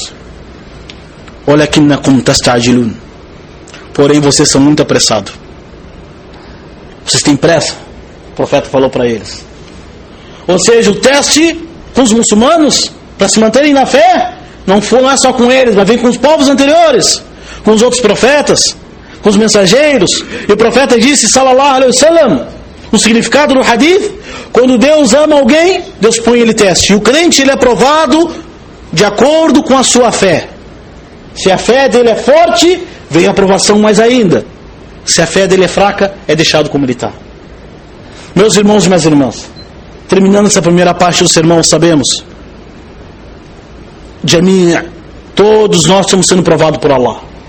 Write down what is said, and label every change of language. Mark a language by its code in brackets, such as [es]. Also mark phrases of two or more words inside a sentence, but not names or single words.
[ar] Walakinnakum tastajilun, [pt] porém vocês são muito apressados, vocês têm pressa. O profeta falou para eles. Ou seja, o teste com os muçulmanos para se manterem na fé não é só com eles, mas vem com os povos anteriores, com os outros profetas, com os mensageiros. E o profeta disse, [ar] sallallahu alaihi wasallam, [pt] o significado do hadith: quando Deus ama alguém, Deus põe ele teste, e o crente ele é provado de acordo com a sua fé. Se a fé dele é forte, vem a aprovação mais ainda. Se a fé dele é fraca, é deixado como ele está. Meus irmãos e minhas irmãs, terminando essa primeira parte do sermão, sabemos, Jami', todos nós estamos sendo provados por Allah.